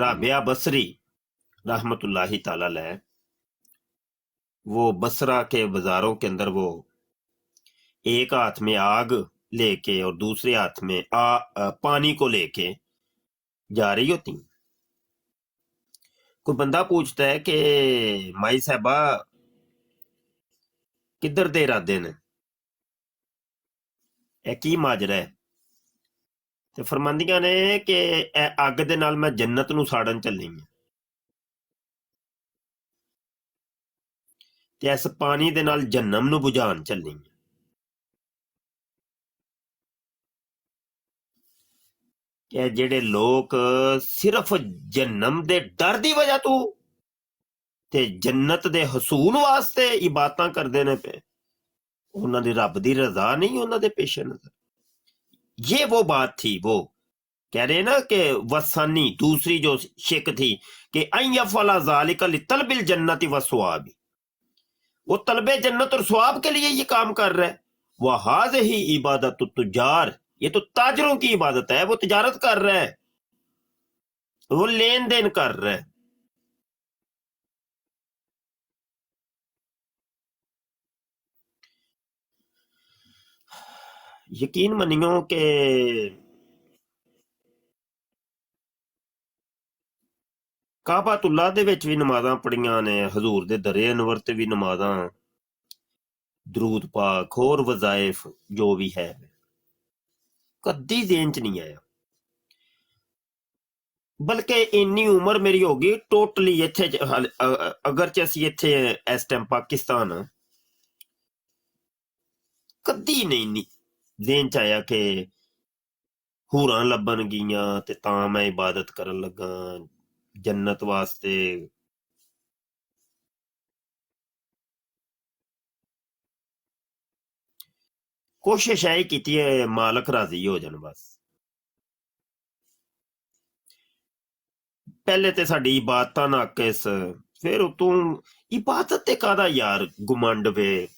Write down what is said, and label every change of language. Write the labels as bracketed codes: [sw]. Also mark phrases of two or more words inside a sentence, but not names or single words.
[ur] رابعہ بصری [ar] رحمت اللہ تعالی علیہ، [ur] وہ بصرہ کے بازاروں کے اندر وہ ایک ہاتھ میں آگ لے کے اور دوسرے ہاتھ میں پانی کو لے کے جا رہی ہوتی ہیں. [pa] کوئی بندہ پوچھتا ہے کہ مائی صاحبہ کدھر دے ارادے نے، اے کی ماجرا ہے؟ تے فرماندیاں نے کہ اے اگ دے نال میں جنت نو ساڑن چلی ہوں، تے اس پانی دے نال جہنم نو بجھان چلی ہوں. کہ جڑے لوگ صرف جہنم دے ڈر دی وجہ تو تے جنت دے حصول واسطے عبادتاں کردے نے پے، انہاں دی رب دی رضا نہیں انہاں دے پیش نظر. [ur] یہ وہ بات تھی، وہ کہہ رہے نا کہ وسانی دوسری جو شک تھی کہ [ar] ان یفعل ذالک لطلب الجنت والثواب، [ur] وہ طلب جنت اور ثواب کے لیے یہ کام کر رہا ہے. [ar] وہذہ عبادت التجار، [ur] یہ تو تاجروں کی عبادت ہے، وہ تجارت کر رہا ہے، وہ لین دین کر رہا ہے. [pa] یقین منیو کہ کعبۃ اللہ دے وچ بھی نمازاں پڑھیاں نے، حضور دے درے انور تے بھی نمازاں، درود پاک اور وظائف جو بھی ہے، کدی ذہن چ نہیں آیا. بلکہ انی عمر میری ہو گئی ٹوٹلی اتھے اگرچہ اسی اتھے اس ٹائم پاکستان ہاں، کدی نہیں ذہن چ آیا کہ ہوراں لبن گیاں تے تاں میں عبادت کرن لگا جنت واسطے. کوشش ہے کیتی ہے مالک راضی ہو جان بس. پہلے تے ساڈی عبادتاں ناقص، پھر اتوں عبادت تے کادا یار گمنڈ وے.